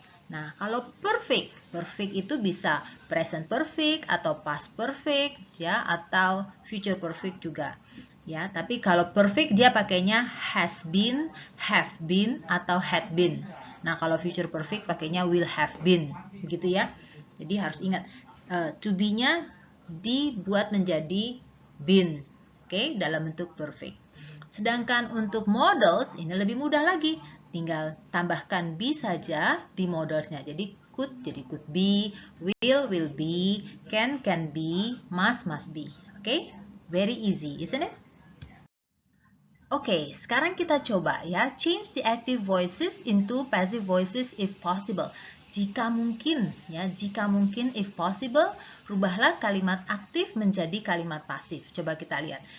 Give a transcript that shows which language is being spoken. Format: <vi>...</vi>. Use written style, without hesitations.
<id>Nah, kalau perfect itu bisa present perfect atau past perfect, ya, atau future perfect juga. Ya, tapi kalau perfect dia pakainya has been, have been, atau had been. Nah, kalau future perfect pakainya will have been, begitu ya. Jadi harus ingat, to be-nya dibuat menjadi been, oke, dalam bentuk perfect. Sedangkan untuk models, ini lebih mudah lagi. Tinggal tambahkan be saja di modelsnya. Jadi could be, will be, can be, must be.</id> <en>Oke, very easy, isn't it?</en> <id>Oke, sekarang kita coba ya,</id> <en>change the active voices into passive voices if possible.</en> <id>Jika mungkin, ya,</id> <en>if possible,</en> <id>rubahlah kalimat aktif menjadi kalimat pasif. Coba kita lihat.</id>